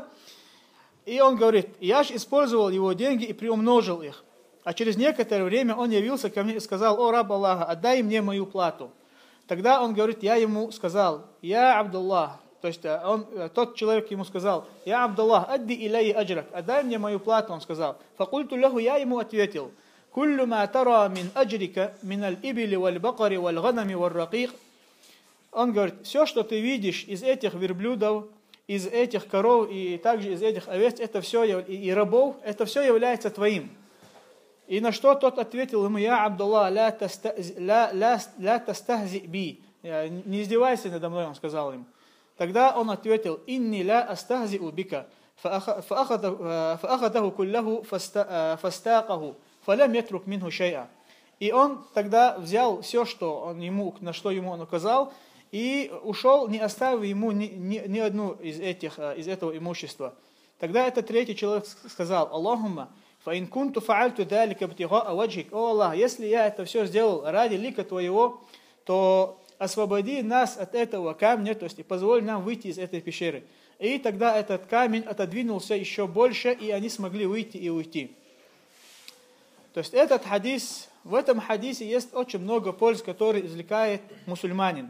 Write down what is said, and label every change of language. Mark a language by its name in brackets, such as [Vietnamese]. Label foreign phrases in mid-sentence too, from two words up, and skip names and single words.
[Russian] И он говорит: я же использовал его деньги и приумножил их. А через некоторое время он явился ко мне и сказал: «О раб Аллаха, отдай мне мою плату». Тогда он говорит, я ему сказал: [Arabic] «يا عبد الله». [Russian] То есть тот человек ему сказал: [Arabic] «يا عبد الله، أدِّ إليَّ أجرك», [Russian] отдай мне мою плату, он сказал. [Arabic] فقلت له, [Russian] я ему ответил: [Arabic] «كل ما ترى من أجرك من الإبل والبقر والغنم والرقيق». [Russian] Он говорит: все, что ты видишь из этих верблюдов, из этих коров и также из этих овец, это все, и рабов, это все является твоим. И на что тот ответил ему: [Arabic] «يا عبد الله، لا تستهزئ بي». [Russian] Не издевайся надо мной, он сказал им. Тогда он ответил: [Arabic] «إني لا أستهزئ بك». فأخذه كله فاستاقه فلم يترك منه شيئا. [Russian] И он тогда взял все, на что ему он указал, и ушел, не оставив ему ни одну из этого имущества. Тогда этот третий человек сказал: [Arabic] «اللهم، فإن كنت فعلت ذلك ابتغاء وجهك». [Russian] О Аллах, если я это все сделал ради лика Твоего, то освободи нас от этого камня, то есть и позволь нам выйти из этой пещеры. И тогда этот камень отодвинулся еще больше, и они смогли выйти и уйти. То есть в этом хадисе есть очень много польз, которые извлекает мусульманин.